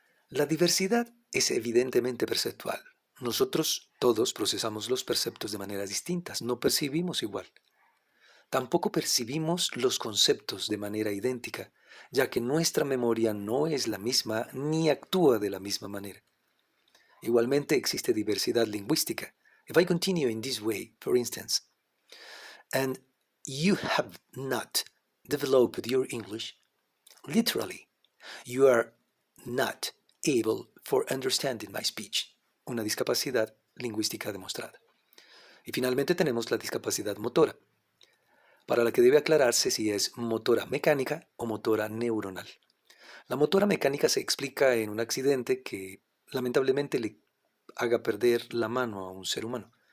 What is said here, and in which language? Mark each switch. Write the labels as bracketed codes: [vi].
[es] La diversidad es evidentemente perceptual. Nosotros todos procesamos los perceptos de maneras distintas, no percibimos igual. Tampoco percibimos los conceptos de manera idéntica, ya que nuestra memoria no es la misma ni actúa de la misma manera. Igualmente existe diversidad lingüística. [en] If I continue in this way, for instance, and you have not developed your English, literally, you are not able for understanding my speech. [es] Una discapacidad lingüística demostrada. Y finalmente tenemos la discapacidad motora, para la que debe aclararse si es motora mecánica o motora neuronal. La motora mecánica se explica en un accidente que lamentablemente le haga perder la mano a un ser humano.